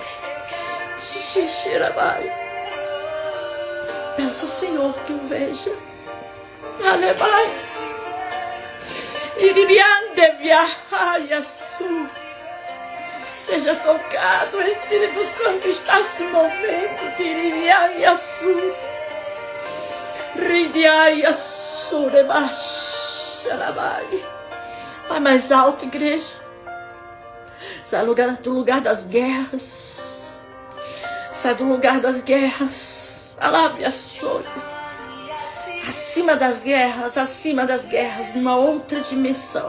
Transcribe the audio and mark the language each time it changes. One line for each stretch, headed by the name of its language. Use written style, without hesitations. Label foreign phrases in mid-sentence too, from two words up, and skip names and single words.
Portuguese: Xixirabai. Peça ao Senhor que o veja. Alebai. Iribiande viaja su. Seja tocado, o Espírito Santo está se movendo. Iribiaja su. Ridiaja su rebacharabai. Vai mais alto, igreja. Sai do lugar das guerras. Sai do lugar das guerras. Alábia sou. Acima das guerras, numa outra dimensão.